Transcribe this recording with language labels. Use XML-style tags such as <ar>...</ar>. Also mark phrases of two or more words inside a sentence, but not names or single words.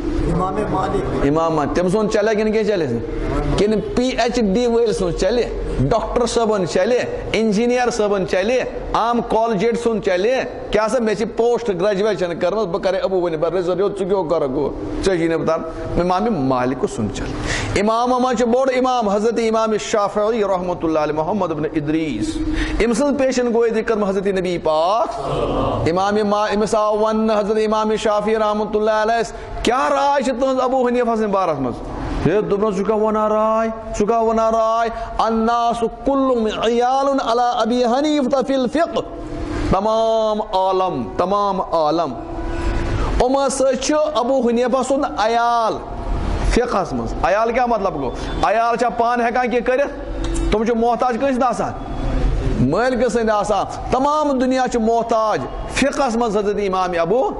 <ks>امام تٔمۍ سُنٛد چلے کِنہٕ کیٚنٛہہ چلے کِنہٕ PhD وٲلۍ سُنٛد چلے ڈاکٹر صٲبن چلے انجیٖنیر صٲبن چلے عام کالجیٹ سُنٛد چلے کیٛاہ سا مےٚ چھِ</ks> <en>post graduation</en> <ks>کٔرمٕژ بہٕ کرے ابو ؤنِتھ ژٕ کیٛاہ کرکھ گوٚو ژےٚ چھی نہٕ بتان امام مالک سُنٛد چلے امامو منٛز چھُ بوٚڑ امام حضرت امام شافعی رحمۃ اللہ علیہ محمد بن ادریس أمۍ سٕنٛز پیشن گویی تہِ کٔرمٕژ حضرت نبی پاک أمِس آو وننہٕ حضرت امام شافعی رحمۃ اللہ علیہ کیٛاہ راے چھِ تُہنٛز ابو حنیفہ سٕنٛدِ بارس منٛز دوٚپنس ژٕ کیٛاہ ونان راے</ks> <ar>الناس کلُہم عیال علی ابی حنیفہ فی الفقہ</ar> <ks>تمام عالم یِمو سۭتۍ چھُ ابو حنیفہ سُنٛد عیال فقہس منٛز عیال کیٛاہ مطلب گوٚو عیال چھا پانہٕ ہٮ۪کان کینٛہہ کٔرِتھ تِم چھِ محتاج کٲنٛسہِ نہٕ آسان مٲلکہٕ سٕنٛدۍ آسان تمام دُنیا چھُ محتاج فقہس منٛز حضرت امام ابو</ks>